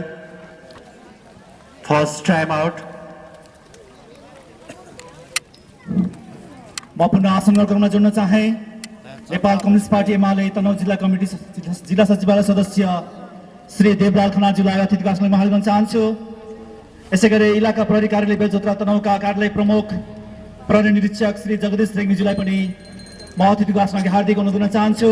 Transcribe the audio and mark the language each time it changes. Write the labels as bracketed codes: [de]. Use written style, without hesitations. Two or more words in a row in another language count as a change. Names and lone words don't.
[en] First time out. [ne] म पुनः आसन गर्न जोड्न चाहे नेपाल कम्युनिस्ट पार्टी एमाले तनहुँ जिल्ला कमिटी जिल्ला सचिवालय सदस्य श्री देवलाल खनालज्यूलाई अतिथिको आसनलाई हार्दिक गर्न चाहन्छु। यसैगरी इलाका प्रहरी कार्यालय बेलजोत्रा तनहुँका कार्यालय प्रमुख प्रहरी निरीक्षक श्री जगदीश रेग्मीज्यूलाई पनि म अतिथिको आसनलाई हार्दिक अनुरोध गर्न चाहन्छु।